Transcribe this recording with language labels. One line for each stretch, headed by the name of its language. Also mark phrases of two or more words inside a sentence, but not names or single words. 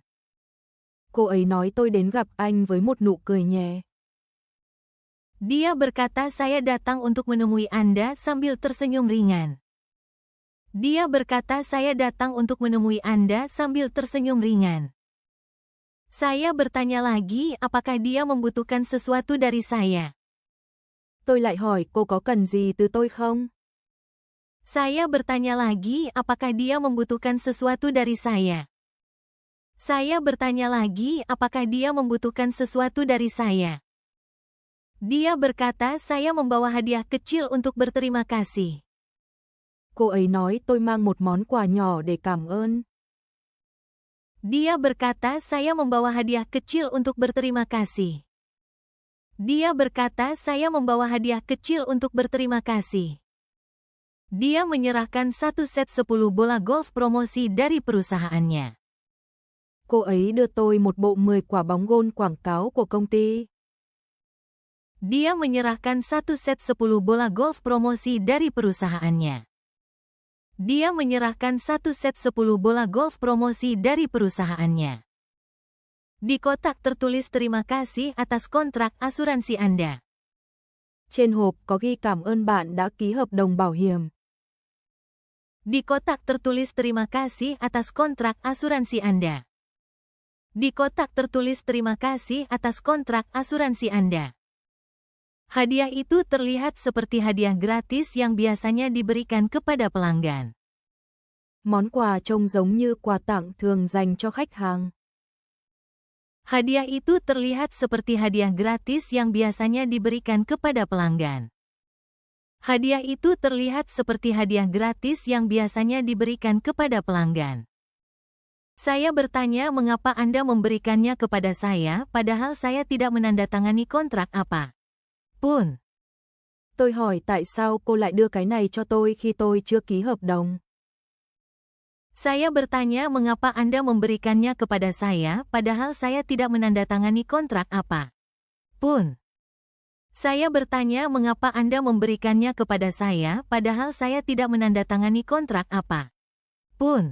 Vietnamese: Cô ấy nói tôi đến gặp anh với một nụ cười nhẹ.
Indonesian: Dia berkata saya datang untuk menemui Anda sambil tersenyum ringan. Dia berkata saya datang untuk menemui Anda sambil tersenyum ringan. Saya bertanya lagi apakah dia membutuhkan sesuatu dari saya.
Vietnamese: Tôi lại hỏi cô có cần gì từ tôi không?
Indonesian: Saya bertanya lagi apakah dia membutuhkan sesuatu dari saya. Saya bertanya lagi apakah dia membutuhkan sesuatu dari saya. Dia berkata saya membawa hadiah kecil untuk berterima kasih.
Vietnamese: Cô ấy nói tôi mang một món quà nhỏ để cảm ơn.
Indonesian: Dia berkata saya membawa hadiah kecil untuk berterima kasih. Dia berkata saya membawa hadiah kecil untuk berterima kasih. Dia menyerahkan satu set 10 bola golf promosi dari perusahaannya.
Vietnamese: Cô ấy đưa tôi một bộ 10 quả bóng gôn quảng cáo của công ty.
Indonesian: Dia menyerahkan satu set 10 bola golf promosi dari perusahaannya. Dia menyerahkan satu set 10 bola golf promosi dari perusahaannya. Di kotak tertulis terima kasih atas kontrak asuransi Anda.
Vietnamese: Trên hộp có ghi cảm ơn bạn đã ký hợp đồng bảo hiểm.
Indonesian: Di kotak tertulis terima kasih atas kontrak asuransi Anda. Di kotak tertulis terima kasih atas kontrak asuransi Anda. Hadiah itu terlihat seperti hadiah gratis yang biasanya diberikan kepada pelanggan.
Vietnamese: Món quà trông giống như quà tặng thường dành cho khách hàng.
Indonesian: Hadiah itu terlihat seperti hadiah gratis yang biasanya diberikan kepada pelanggan. Hadiah itu terlihat seperti hadiah gratis yang biasanya diberikan kepada pelanggan. Saya bertanya mengapa Anda memberikannya kepada saya padahal saya tidak menandatangani kontrak apa pun.
Vietnamese: Tôi hỏi tại sao cô lại đưa cái này cho tôi khi tôi chưa ký hợp đồng.
Indonesian: Saya bertanya mengapa Anda memberikannya kepada saya padahal saya tidak menandatangani kontrak apa pun. Saya bertanya mengapa Anda memberikannya kepada saya padahal saya tidak menandatangani kontrak apa pun.